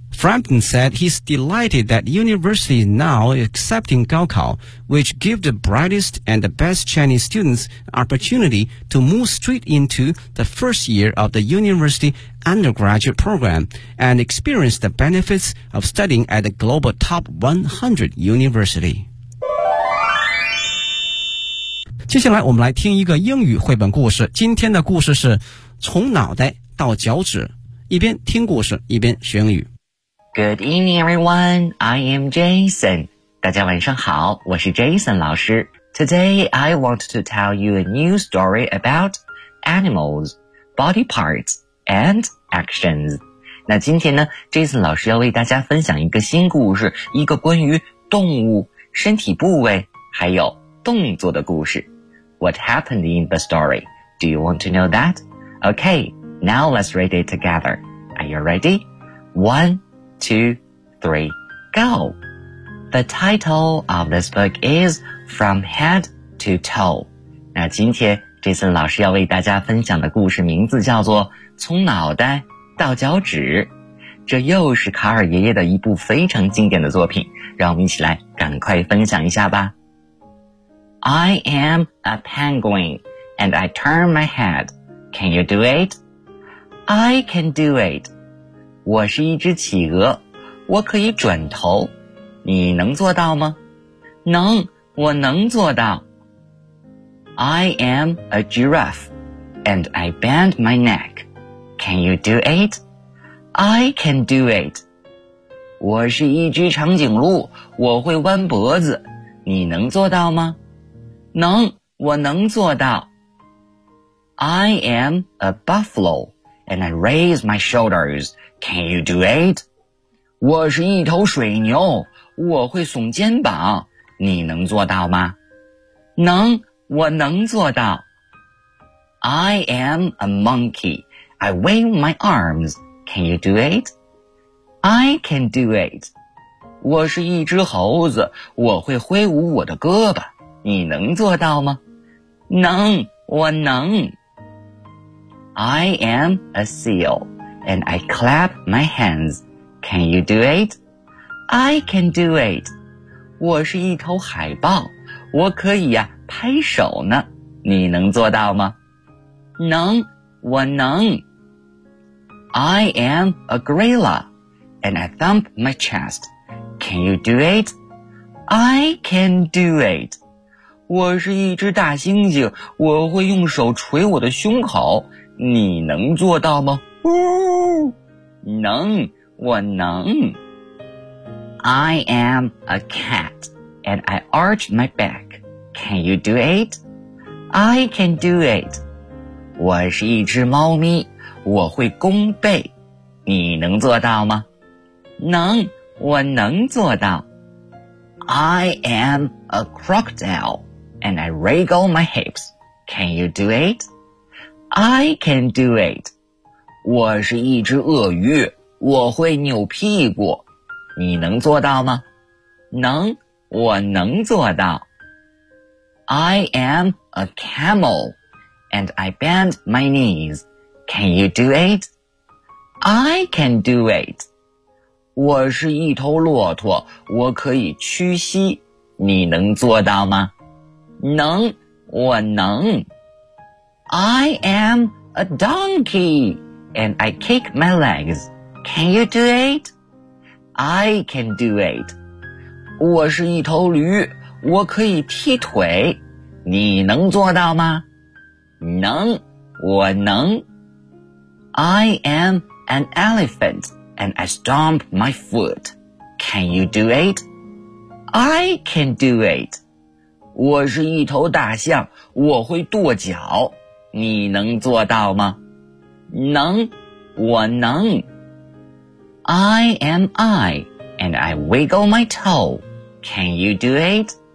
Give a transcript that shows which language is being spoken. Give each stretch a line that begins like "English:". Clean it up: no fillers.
English: Frampton said he's delighted that university is now accepting Gaokao, which gives the brightest and the best Chinese students an opportunity to move straight into the first year of the university undergraduate program and experience the benefits of studying at a global top 100 university.
Chinese: 接下来我们来听一个英语绘本故事，今天的故事是从脑袋到脚趾，一边听故事一边学英语。
English: Good evening, everyone. I am Jason.
Chinese: 大家晚上好，我是 Jason 老师。
English: Today, I want to tell you a new story about animals, body parts, and actions.
Chinese: 那今天呢 ,Jason 老师要为大家分享一个新故事，一个关于动物、身体部位，还有动作的故事。
English: What happened in the story? Do you want to know that? Okay, now let's read it together. Are you ready? 1, 2, 3, go! The title of this book is From Head to Toe.
Chinese: 那今天 Jason 老师要为大家分享的故事名字叫做从脑袋到脚趾。这又是卡尔爷爷的一部非常经典的作品，让我们一起来赶快分享一下吧。
English: I am a penguin, and I turn my head. Can you do it? I can do it.
Chinese: 我是一只企鹅，我可以转头。你能做到吗？能，我能做到。
English: I am a giraffe, and I bend my neck. Can you do it? I can do it.
Chinese: 我是一只长颈鹿，我会弯脖子。你能做到吗？能，我能做到。
English: I am a buffalo, and I raise my shoulders. Can you do it?
Chinese: 我是一头水牛，我会耸肩膀。你能做到吗？能，我能做到。
English: I am a monkey. I wave my arms. Can you do it? I can do it.
Chinese: 我是一只猴子，我会挥舞我的胳膊。你能做到吗？能，我能。
English: I am a seal, and I clap my hands. Can you do it? I can do it.
Chinese: 我是一头海豹，我可以呀、拍手呢。你能做到吗？能，我能。
English: I am a gorilla, and I thump my chest. Can you do it? I can do it.
Chinese: 我是一只大猩猩，我会用手捶我的胸口。你能做到吗？能，我能。
English: I am a cat, and I arch my back. Can you do it? I can do it.
Chinese: 我是一只猫咪，我会弓背。你能做到吗？能，我能做到。
English: I am a crocodile. And I wriggle my hips. Can you do it? I can do it.
Chinese: 我是一只鳄鱼，我会扭屁股。你能做到吗？能，我能做到。
English: I am a camel, and I bend my knees. Can you do it? I can do it.
Chinese: 我是一头骆驼，我可以屈膝。你能做到吗？能，我能。
English: I am a donkey, and I kick my legs. Can you do it? I can do it.
Chinese: 我是一头驴，我可以踢腿。你能做到吗？能，我能。
English: I am an elephant, and I stomp my foot. Can you do it? I can do it.
Chinese: 我是一头大象，我会跺脚。你能做到吗？能，我能。
English: I am I, and I wiggle my toe. Can you do it?